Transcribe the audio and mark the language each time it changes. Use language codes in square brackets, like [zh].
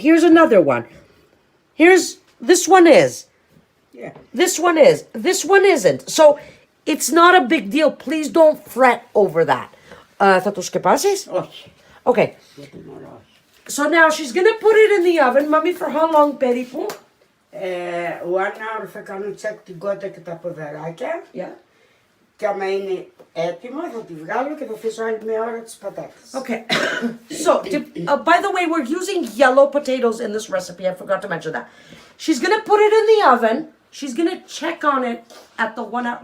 [en] Here's another one. This one is. Yeah. This one is. This one isn't. So it's not a big deal. Please don't fret over that. [el] Θα το σκεπάσεις? Όχι. [en] Okay. [el] Για την ώρα όχι. [en] So now she's gonna put it in the oven. Mommy, for how long, [el] περίπου? [en] 1 hour [el] θα κάνω τσεκ την κότα και τα ποδαράκια. [en] Yeah. [el] Και άμα είναι έτοιμο θα τη βγάλω και θα αφήσω άλλη μια ώρα τις πατάτες. [en] Okay. So, by the way, we're using yellow potatoes in this recipe. I forgot to mention that. She's gonna put it in the oven. She's gonna check on it at the 1 hour.